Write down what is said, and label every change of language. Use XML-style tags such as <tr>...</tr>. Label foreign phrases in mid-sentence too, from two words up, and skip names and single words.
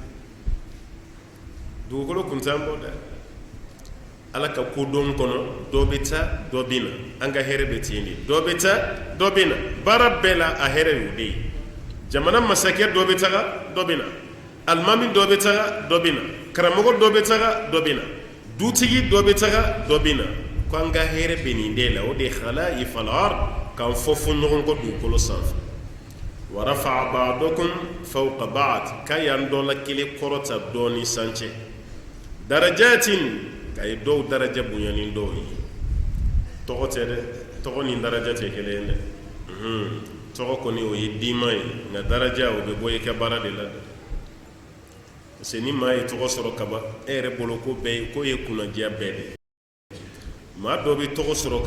<bm>dugukolo kun t'an bɔ dɛ ala ka kodɔn kɔnɔ dɔ bɛ taa dɔ bɛ na an ka hɛrɛ bɛ ten de dɔ bɛ taa dɔ bɛ na baara bɛɛ la a hɛrɛ y'o de ye jamana masakɛ dɔ bɛ taga dɔ bɛ na alimami dɔ bɛ taga dɔ bɛ na karamɔgɔ dɔ bɛ taga dɔ bɛ na dutigi dɔ bɛ taga dɔ bɛ na ko an ka hɛrɛ bɛ nin de la o de</bm> <ar>خلائف في الأرض</ar> <bm>k'an fɔ ɲɔgɔn kɔ dugukolo sanfɛ</bm> <ar>ورفع بعضكم فوق بعض</ar> <bm>ka y'an dɔ la kelen kɔrɔta dɔɔni sancɛ darajatin k'a ye dɔw daraja bonya ni dɔw ye tɔgɔ tɛ dɛ tɔgɔ ni daraja tɛ kelen ye dɛ tɔgɔ kɔni o ye dima ye nka daraja o bɛ bɔ i ka baara de la dɛ</bm> <fr>parce que</fr> <bm>ni maa ye tɔgɔ sɔrɔ kaban e yɛrɛ bolo ko bɛɛ ye ko ye kunnadiya bɛɛ de maa dɔ bɛ tɔgɔ sɔrɔ ka</bm>